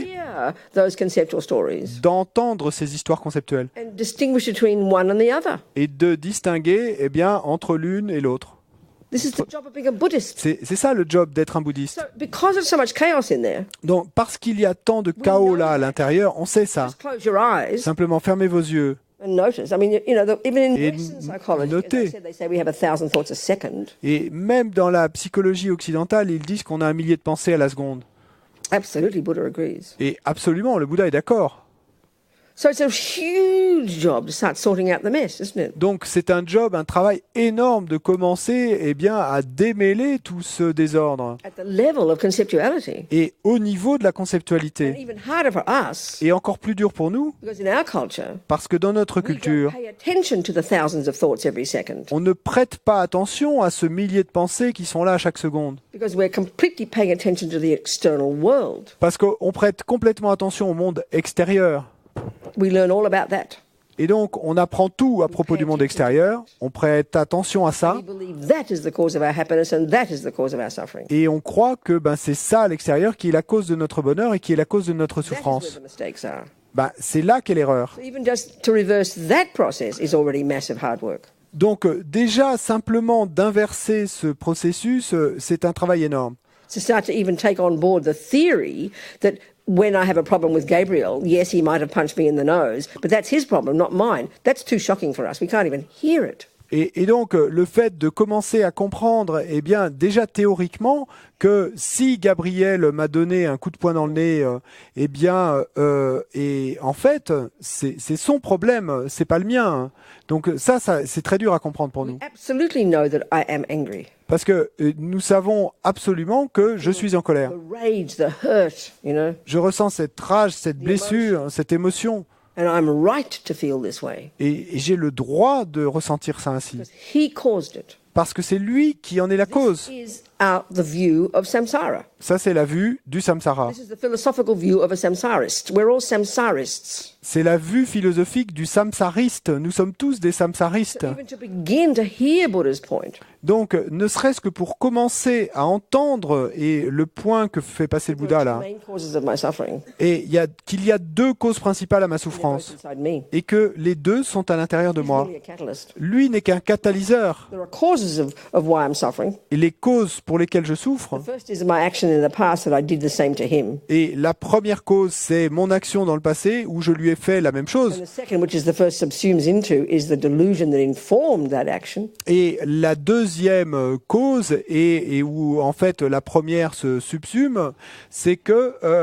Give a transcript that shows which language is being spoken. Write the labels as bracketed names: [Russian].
[English] to hear those conceptual stories [French] d'entendre ces histoires conceptuelles [English] and distinguish between one and the other. [French] et de distinguer, eh bien, entre l'une et l'autre. [English] This is the job of being a Buddhist. [French] C'est ça le job d'être un bouddhiste. [English] So because there's so much chaos in there, [French] Donc, parce qu'il y a tant de chaos là à l'intérieur, on sait ça. [English] just close your eyes [French] Simplement fermez vos yeux [English] and notice. I mean, even in [French] Et [English] Western psychology, as [French] notez. [English] I said, they say we have 1,000 thoughts a second. [French] et même dans la psychologie occidentale, ils disent qu'on a 1 millier de pensées à la seconde. [English] Absolutely, Buddha agrees. [French] Et absolument, le Bouddha est d'accord. [English] So it's a huge job to start sorting out the mess, isn't it? [French] Donc c'est un travail énorme de commencer eh bien, à démêler tout ce désordre. [English] At the level of conceptuality. [French] Et au niveau de la [English] And [French] conceptualité, [English] even harder for us, [French] et encore plus dur pour nous, [English] because in our culture, [French] parce que dans notre [English] we don't [French] culture, [English] pay attention to the thousands of thoughts every second. [French] on ne prête pas attention à ce millier de pensées qui sont là à chaque seconde. [English] Because we're completely paying attention to the external world. [French] Parce qu'on prête complètement attention au monde extérieur. [English] We learn all about that. [French] Et donc, on apprend tout à propos du monde extérieur, on prête attention à ça, [English] We believe that is the cause of our happiness and that is the cause of our suffering. [French] et on croit que c'est ça à l'extérieur qui est la cause de notre bonheur et qui est la cause de notre [English] That is where [French] souffrance. [English] the mistakes are. [French] C'est là qu'est l'erreur. [English] So even just to reverse that process is already massive hard work. [French] Donc déjà, simplement d'inverser ce processus, c'est un travail énorme. [English] To start to even take on board the theory that when I have a problem with Gabriel, yes, he might have punched me in the nose, but that's his problem, not mine. That's too shocking for us. We can't even hear it. [French] Et donc, le fait de commencer à comprendre, eh bien, déjà théoriquement, que si Gabriel m'a donné un coup de poing dans le nez, eh bien, et en fait, c'est son problème, c'est pas le mien. Donc ça, c'est très dur à comprendre pour nous. [English] Absolutely know that I am angry. [French] Parce que nous savons absolument que je suis en colère. [English] The rage, the hurt, you know. [French] Je ressens cette rage, cette blessure, cette émotion. [English] And I'm right to feel this way. [French] Et j'ai le droit de ressentir ça ainsi. [English] Because he caused it. [French] Parce que c'est lui qui en est la cause. [English] This is the view of samsara. [French] Ça, c'est la vue du samsara. [English] This is the philosophical view of a samsarist. We're all samsarists. [French] C'est la vue philosophique du samsariste. Nous sommes tous des samsaristes. [English] So even to begin to hear Buddha's point, [French] Donc, ne serait-ce que pour commencer à entendre et le point que fait passer le Bouddha [English] the [French] là, [English] main causes of my suffering, [French] et qu'il y a deux causes principales à ma [English] they're both [French] souffrance, [English] inside me. [French] et que les deux sont à l'intérieur de [English] He's [French] moi. [English] merely a catalyst. [French] Lui n'est qu'un catalyseur. [English] There are causes of why I'm suffering. [French] Et les causes pour lesquelles je souffre, [English] The first is my action in the past that I did the same to him. [French] et la première cause, c'est mon action dans le passé où je lui ai fait la même chose. [English] And the second, which is the first subsumes into, is the delusion that informed that action. [French] Et la deuxième cause, et où en fait la première se subsume, c'est que...